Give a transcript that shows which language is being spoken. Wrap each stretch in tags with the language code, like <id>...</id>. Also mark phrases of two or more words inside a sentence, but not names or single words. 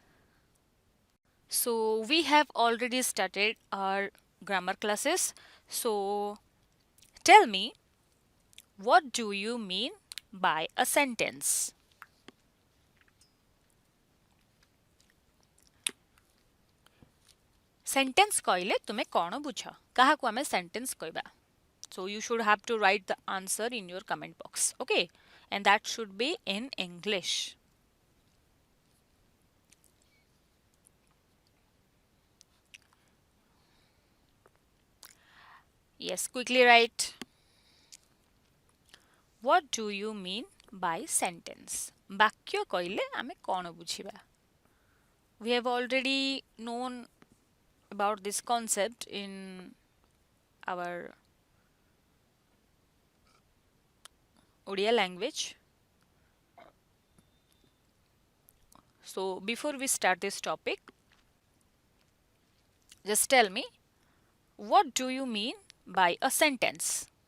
<en>So we have already started our grammar classes. So tell me, what do you mean by a sentence?</en> <or>Sentence କହିଲେ ତୁମେ କ'ଣ ବୁଝ? କାହାକୁ ଆମେ sentence କହିବା?</or> <en>So you should have to write the answer in your comment box. Okay? And that should be in English. Yes, quickly write. What do you mean by sentence?</en> <or>ବାକ୍ୟ କହିଲେ ଆମେ କ'ଣ ବୁଝିବା?</or> <en>We have already known about this concept in our Odia language. So before we start this topic, just tell me, what do you mean by a sentence?</en>